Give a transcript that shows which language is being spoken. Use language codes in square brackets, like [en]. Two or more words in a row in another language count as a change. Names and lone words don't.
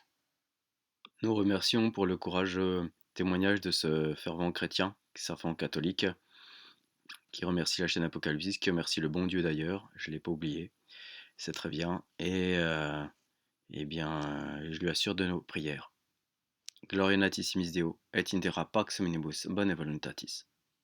[fr] Nous remercions pour le courageux témoignage de ce fervent chrétien, fervent catholique, qui remercie la chaîne Apocalypsis, qui remercie le bon Dieu d'ailleurs, je ne l'ai pas oublié, c'est très bien. Et Eh bien, je lui assure de nos prières. [la] Gloria natissimis Deo, et in terra pax omnibus bone voluntatis.